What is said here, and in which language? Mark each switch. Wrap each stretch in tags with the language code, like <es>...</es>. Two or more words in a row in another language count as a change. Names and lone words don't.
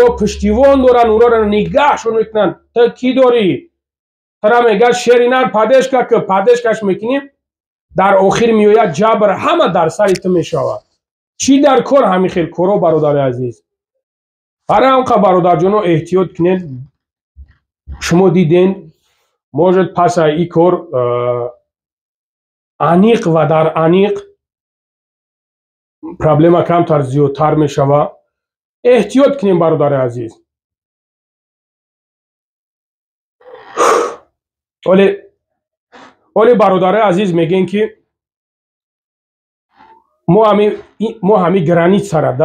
<tg>пуштивон доранд унора нигаҳшон мекунанд ту кӣ дорӣ тара мегӯяд шери нар падешкаш мекунӣ дар охир меояд ҷабр ҳама дар сари ту мешавад чӣ дар кор ҳамин хел коро бародари азиз барои ҳамқа бародарҷоно эҳтиёт кунед шумо диден может паса и кор аниқ ва дар аниқ проблема камтар зиёдтар мешавад эҳтиёт кунем бародари азиз оле бародари азиз мегем ки мо ҳами границара да</tg>